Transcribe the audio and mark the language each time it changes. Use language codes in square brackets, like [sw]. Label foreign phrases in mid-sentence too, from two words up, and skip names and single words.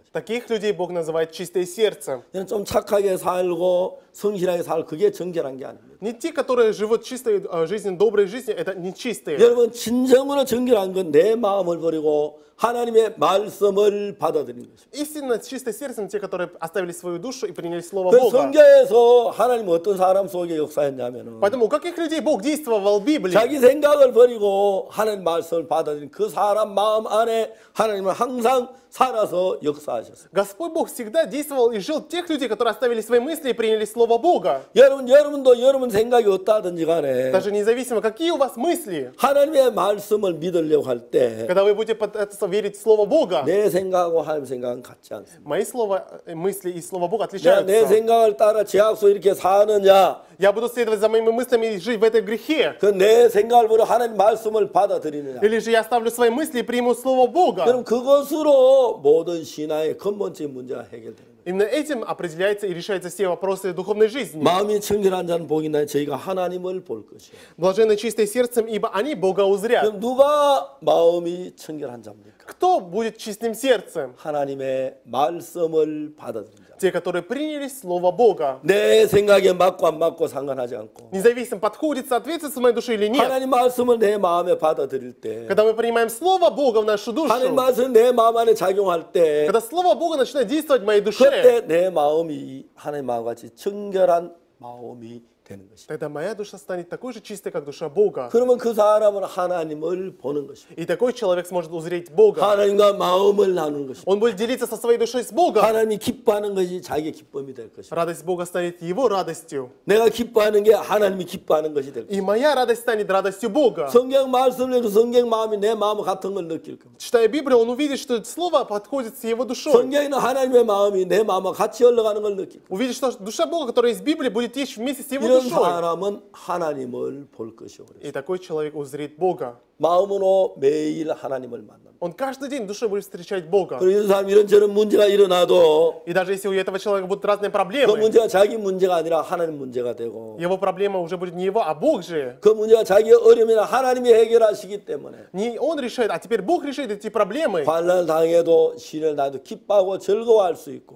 [ru] таких людей Бог называет чистое сердце. [ko] 그냥 좀 착하게 살고 성실하게 살고 그게 정결한 게 아닙니다. [ru] Не те, которые живут чистой жизнью, доброй жизнью, это не чистые. [ko] 여러분 진정으로 정결한 건 내 마음을 버리고 하나님의 말씀을 받아들이는 것입니다. [ru] Истинно чистое сердцем те, которые оставили свою душу и приняли Слово [ko] 그 [ru] Бога. [ko] 성경에서 하나님은 어떤 사람 속에 역사했냐면은 [ru] Поэтому у каких людей Бог действовал в Библии? [ko] 자기 생각을 버리고 하나님 말씀을 받아들인 그 사람 마음 안에 하나님은 항상 살아서 역사하셨어요. [ru] Господь Бог всегда действовал и жил в тех людей, которые оставили свои мысли и приняли Слово Бога. [ko] 여러분도 여러분 생각이 어떠하든지 간에 [ru] Даже независимо, какие у вас мысли, [ko] 하나님의 말씀을 믿으려고 할 때 [ru] когда вы будете пытаться верить в Слово Бога. [ko] 내 생각하고 하나님 생각은 같지 않습니다. [ru] Мои мысли и Слово Бога [ko] 내가 내 [ru] отличаются. [ko] 생각을 따라 죄악소 이렇게 사느냐? [ru] Я буду следовать за моими мыслями и жить в этой грехе. [ko] 그 내 생각을 보려 하나님 말씀을 받아들이느냐? [ru] Или же я оставлю свои мысли и приму Слово Бога. [ko] 그럼 그것으로 모든 신앙의 근본적인 문제가 해결되는 거예요. [ru] Именно этим определяется и решаются все вопросы духовной жизни. [ko] 마음이 청결한 자는 복이 나요. 저희가 하나님을 볼 것이에요. [ru] Блаженны чистые сердцем, ибо они Бога узрят. [ko] 그럼 누가 마음이 청결한 자입니까? [ru] Кто будет чистым сердцем? [ko] 하나님의 말씀을 받아들인 자. [ru] Те, которые приняли Слово Бога. [ko] 내 생각에 맞고 안 맞고 상관하지 않고 [ru] Независимо, подходит, соответствует с моей душе или нет. [ko] 하나님 말씀을 내 마음에 받아들일 때 [ru] Когда мы принимаем Слово Бога в нашу душу, [ko] 하나님 말씀 내 마음 안에 작용할 때 [ru] когда Слово Бога начинает действовать в моей душе, [ko] 그때 내 마음이 하나님 마음과 같이 청결한 마음이 되는 것입니다. [ru] тогда моя душа станет такой же чистой, как душа Бога. [ko] 그러면 그 사람은 하나님을 보는 것입니다. [ru] И такой человек сможет узреть Бога. [ko] 하나님과 마음을 나누는 것입니다. [ru] Он будет делиться со своей душой с Богом. [ko] 하나님이 기뻐하는 것이 자기의 기쁨이 될 것입니다. [ru] Радость Бога станет его радостью. [ko] 내가 기뻐하는 게 하나님이 기뻐하는 것이 될 것입니다. [ru] И моя радость станет радостью Бога. [ko] 성경 말씀을 해도 성경 마음이 내 마음 같은 걸 느낄 겁니다. [ru] Читая Библию, он увидит, что Слово подходит с его душой. [ko] 성경에는 하나님의 마음이 내 마음과 같이 흘러가는 걸 느낄 겁니다. [ru] Увидит, что душа Бога, которая из Библии, будет течь вместе с его [ko] 이런 [ru] душой. [ko] 사람은 하나님을 볼 것이요. [ru] И такой человек узрит Бога. [ko] 마음으로 매일 하나님을 만납니다. [ru] Он каждый день душой будет встречать Бога. [ko] 그리고 이 사람 이런저런 문제가 일어나도 [ru] И даже если у этого человека будут разные [ko] 그 [ru] проблемы, [ko] 문제가 자기 문제가 아니라 하나님 문제가 되고 [ru] его проблема уже будет не его, а Бог же. [ko] 그 문제가 자기의 어려움이나 하나님이 해결하시기 때문에 [ru] Не он решает, а теперь Бог решит эти проблемы. [ko] 환난을 당해도 시련을 당해도 기뻐하고 즐거워할 수 있고